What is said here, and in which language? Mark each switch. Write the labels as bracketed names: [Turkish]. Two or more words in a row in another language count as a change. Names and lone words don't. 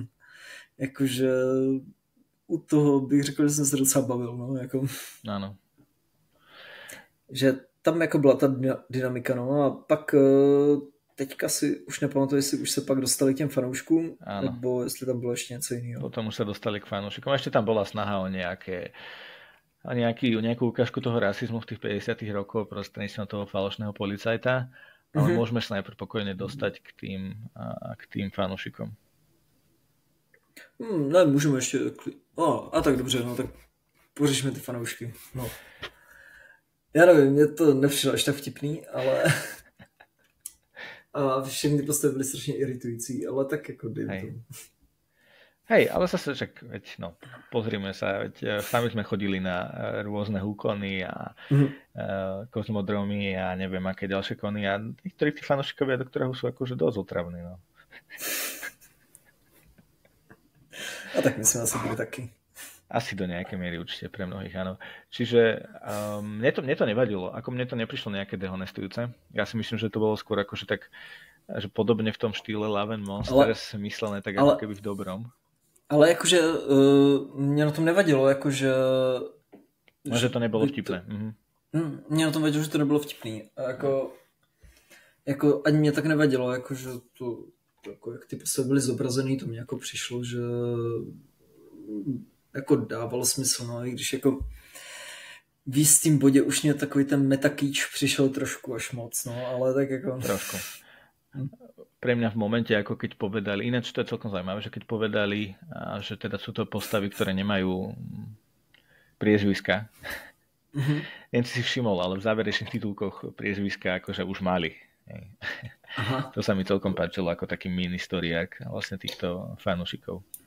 [Czech] Jakože u toho bych řekl, že jsem se docela bavil, no, jako. Ano. Že tam jako byla ta dynamika, no, a pak teďka si už nepamatuji, jestli už se pak dostali k těm fanouškům, nebo jestli tam bylo ještě něco jiného. Potom už se dostali k fanoušikům. [Slovak] Ešte tam bola snaha o nejakú ukážku toho rasizmu v tých 50 rokov prostredníctvom toho falošného policajta, ale môžeme sa najprv pokojne dostať k tým fanúšikom. [Czech] Ne, můžeme ještě... a tak dobře, no tak pořešíme ty fanoušky. No. Já nevím, mě to nepřišlo až tak vtipný, ale... A všechny ty postavy byly strašně iritující, ale tak jako dejme tomu. [Slovak] Hej, ale zase však, pozrime sa, sami sme chodili na rôzne úkony a kozmodromy a neviem aké ďalšie kony a niektorí tí fanúšikovia, do ktorého sú akože dosť otravní, no. [Czech] A tak myslím, asi byli taky. [Slovak] Asi do nejakej miery určite pre mnohých, áno. Čiže mne to nevadilo, ako mne to neprišlo nejaké dehonestujúce. Ja si myslím, že to bolo skôr akože tak, že podobne v tom štýle Love and Monsters myslené tak ako keby v dobrom. [Czech] Ale jakože mě na tom nevadilo, jakože... Že to nebylo vtipné. Mě na tom vadilo, že to nebylo vtipný. A jako ani mě tak nevadilo, jakože to jako, jak ty postavy byly zobrazený, to mě jako přišlo, že jako dávalo smysl, no, i když jako v jistým bodě už mě takový ten metakýč přišel trošku až moc, no, ale tak jako... Trošku. [Slovak] Pre mňa v momente, ako keď povedali, ináč to je celkom zaujímavé, že keď povedali, že teda sú to postavy, ktoré nemajú priezviska. Len si všimol, ale v záverečných titulkoch priezviska akože už mali. Aha. To sa mi celkom páčilo ako taký [English] mini story arc [Slovak] vlastne týchto fanúšikov.